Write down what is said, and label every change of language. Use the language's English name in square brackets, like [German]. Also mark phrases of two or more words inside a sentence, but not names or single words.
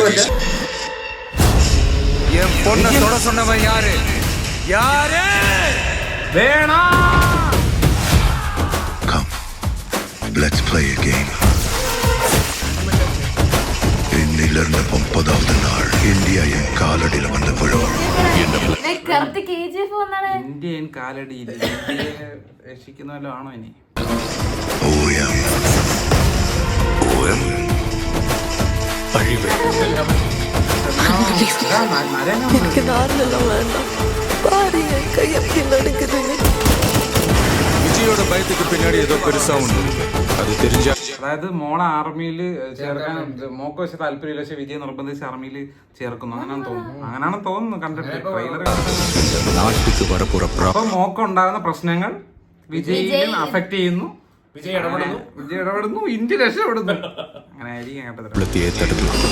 [Malayalam] ഇന്നിലറിഞ്ഞ 30ാമത് നാൾ ഇന്ത്യ എൻ കാലടിയിൽ വന്ന് വീഴും. ഇന്ത്യ എൻ കാലടിയിൽ രക്ഷിക്കുന്നല്ലോ ആണോ ഇനി? [Tamil] விஜயோட பயத்துக்கு பின்னாடி ஏதோ பெருசா ஒண்ணு அது தெரிஞ்சா. [Malayalam] അതായത് മോളെ ആർമിയിൽ ചേർക്കാൻ മോക്ക് വെച്ച് താല്പര്യമില്ല, പക്ഷെ വിജയ് നിർബന്ധിച്ച് ആർമിയിൽ ചേർക്കുന്നു. അങ്ങനെയാണ് തോന്നുന്നു കണ്ടിട്ട് ട്രെയിലർ. അപ്പൊ മോക്ക് ഉണ്ടാകുന്ന പ്രശ്നങ്ങൾ വിജയിലും അഫക്ട് ചെയ്യുന്നു. വിജയ് ഇടപെടുന്നു, ഇന്ത്യ രക്ഷപ്പെടുന്നു. അങ്ങനെ ആയിരിക്കും കേട്ടത്.